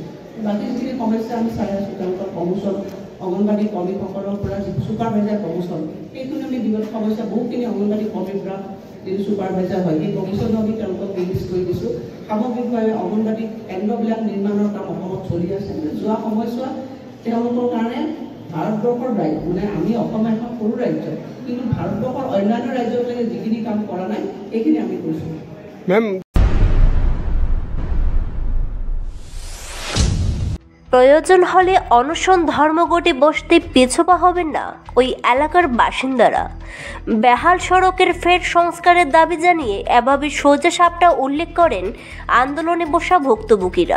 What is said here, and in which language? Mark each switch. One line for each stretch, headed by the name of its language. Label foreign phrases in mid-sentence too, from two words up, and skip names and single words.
Assamese: বাকী যিখিনি সমস্যা আমি চাই আছোঁ, তেওঁলোকৰ প্ৰমোচন, অংগনবাড়ী কৰ্মীসকলৰ পৰা যিটো ছুপাৰভাইজাৰ প্ৰমোচন, সেইখিনি আমি বিগত সমস্যা বহুখিনি অংগনবাড়ী কৰ্মীৰ পৰা যিটো ছুপাৰভাইজাৰ হয় সেই প্ৰমোচনো আমি তেওঁলোকক ৰিলিজ কৰি দিছোঁ। সামগ্ৰিকভাৱে অংগনবাড়ী কেন্দ্ৰবিলাক নিৰ্মাণৰ কাম অসমত চলি আছে। যোৱা সময়ছোৱাত তেওঁলোকৰ কাৰণে ভাৰতবৰ্ষৰ ৰাজ্য মানে আমি অসম এখন সৰু ৰাজ্য, কিন্তু ভাৰতবৰ্ষৰ অন্যান্য ৰাজ্যবিলাকে যিখিনি কাম কৰা নাই সেইখিনি আমি কৰিছোঁ। ম্যাম,
Bangla: প্রয়োজন হলে অনশন ধর্মঘটে বসতে পিছপা হবেন না ওই এলাকার বাসিন্দারা। বেহাল সড়কের ফের সংস্কারের দাবি জানিয়ে এভাবে সোজা সাপটা উল্লেখ করেন আন্দোলনে বসা ভুক্তভোগীরা।